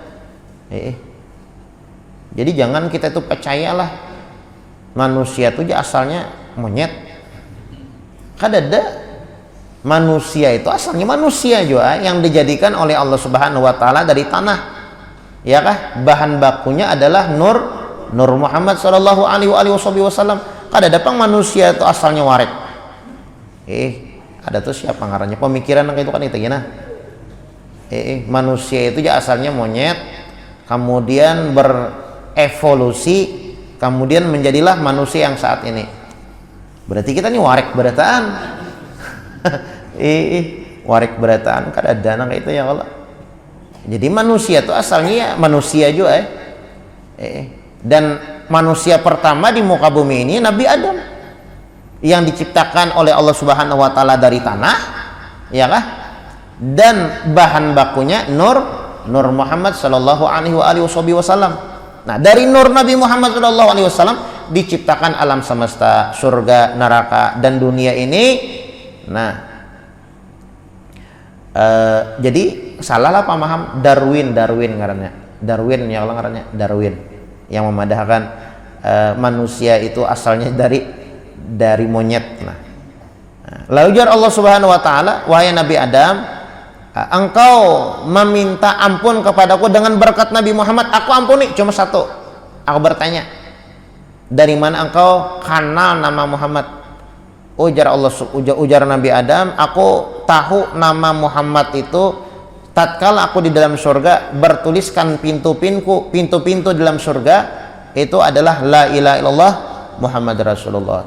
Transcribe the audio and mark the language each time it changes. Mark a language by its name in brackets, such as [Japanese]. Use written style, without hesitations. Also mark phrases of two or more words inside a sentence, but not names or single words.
[Indonesian] Jadi jangan kita itu percayalah manusia itu asalnya monyet. [Banjar] Kadada manusia itu asalnya manusia juga yang dijadikan oleh Allah [Arabic] سبحانه وتعالى [Banjar] dari tanah. Ya kah? Bahan bakunya adalah Nur Muhammad [Arabic] صلى الله عليه وسلم. [Banjar] Kada datang manusia itu asalnya warik. Ada tuh siapa ngarannya pemikiran kayak itu kan itu gina. [Indonesian] Manusia itu ya asalnya monyet, kemudian berevolusi, kemudian menjadilah manusia yang saat ini. [Banjar] Berarti kita nih warik berataan. Warik berataan kada dana kayak itu [Arabic] يا الله. [Indonesian] Jadi manusia itu asalnya ya manusia juga dan manusia pertama di muka bumi ini Nabi Adam yang diciptakan oleh Allah [Arabic] سبحانه وتعالى [Indonesian] dari tanah, ya kah? Dan bahan bakunya Nur Muhammad [Arabic] صلى الله عليه وسلم. [Indonesian] Nah, dari nur Nabi Muhammad [Arabic] صلى الله عليه وسلم [Indonesian] diciptakan alam semesta, surga, neraka dan dunia ini. [Banjar] Nah, jadi salahlah paham Darwin ngarannya. Darwin [Arabic] يا الله [Banjar] ngarannya Darwin yang memadahkan manusia itu asalnya dari monyet. [Indonesian] Nah, Lalu ujar Allah [Arabic] سبحانه وتعالى, [Indonesian] wahai Nabi Adam, engkau meminta ampun kepadaku dengan berkat Nabi Muhammad, aku ampuni. Cuma satu, aku bertanya, dari mana engkau kenal nama Muhammad? Ujar Nabi Adam, aku tahu nama Muhammad itu tatkala aku di dalam surga bertuliskan pintu-pintu dalam surga itu adalah [Arabic] لا إله إلا الله محمد رسول الله.